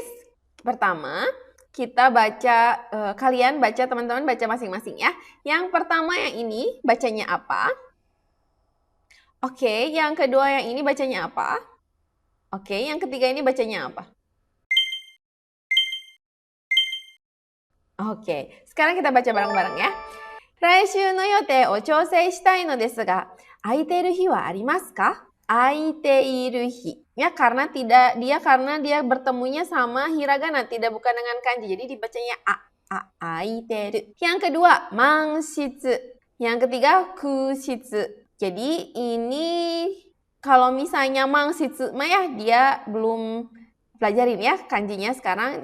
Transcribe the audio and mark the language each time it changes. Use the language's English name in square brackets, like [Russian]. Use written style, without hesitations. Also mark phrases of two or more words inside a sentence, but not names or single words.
[Indonesian] Pertama, kita baca, kalian baca, teman-teman baca masing-masing ya. Yang pertama yang ini bacanya apa? Oke, yang kedua yang ini bacanya apa? Oke, yang ketiga ini bacanya apa? Oke, sekarang kita baca bareng-bareng ya. [Japanese] 来週の予定を調整したいのですが、空いている日はありますか? 空いている日. [Indonesian] Ya, karena dia bertemunya sama hiragana, tidak bukan dengan kanji. Jadi dibacanya aiteru. Yang kedua, mangshitsu. Yang ketiga, kushitsu. Jadi ini kalau misalnya mangshitsu mah ya dia belum pelajarin ya kanjinya sekarang.